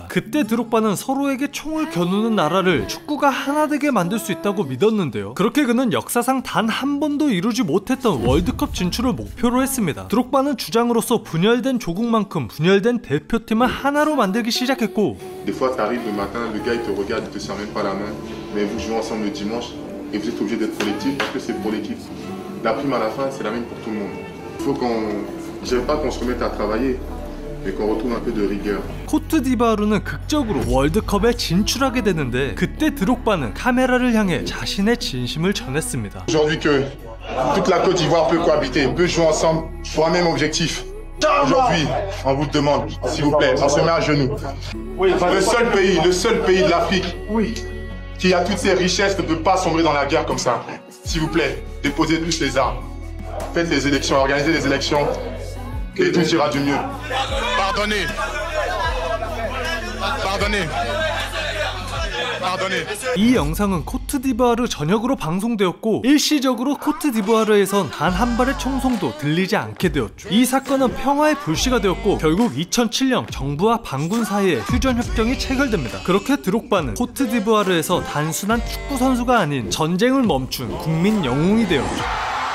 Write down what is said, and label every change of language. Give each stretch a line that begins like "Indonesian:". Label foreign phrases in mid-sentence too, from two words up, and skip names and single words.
Korean: 그때 드록바는 서로에게 총을 겨누는 나라를 축구가 하나 되게 만들 수 있다고 믿었는데요. 그렇게 그는 역사상 단 한 번도 이루지 못했던 월드컵 진출을 목표로 했습니다. 드록바는 주장으로서 분열된 조국만큼 분열된 대표팀을 하나로 만들기 시작했고
French: Des fois, t'arrives le matin, le gars il te regarde, il te serre même pas la main, mais vous jouez ensemble le dimanche et vous êtes obligé d'être collectif parce que c'est pour l'équipe. La prime à la fin, c'est la même pour tout le monde. Il faut j'aime pas qu'on se remette à travailler, mais qu'on retrouve un peu de rigueur.
Korean: 코트디부아르는 극적으로 월드컵에 진출하게 되는데 그때 드록바는 카메라를 향해 자신의 진심을 전했습니다.
French: Aujourd'hui que toute la Côte d'Ivoire peut cohabiter, peut jouer ensemble pour un même objectif. Aujourd'hui, on vous demande, s'il vous plaît, on se met à genoux. Le seul pays de l'Afrique qui a toutes ces richesses ne peut pas sombrer dans la guerre comme ça. S'il vous plaît, déposez tous les armes. Faites les élections, organisez les élections Et tout ira du mieux. Pardonnez. Pardonnez. Pardonnez.
Korean: 이 영상은 코트디부아르 전역으로 방송되었고 일시적으로 코트디부아르에선 단 한 발의 총성도 들리지 않게 되었죠. 이 사건은 평화의 불씨가 되었고 결국 2007년 정부와 반군 사이에 휴전협정이 체결됩니다. 그렇게 드록바는 코트디부아르에서 단순한 축구 선수가 아닌 전쟁을 멈춘 국민 영웅이 되었죠.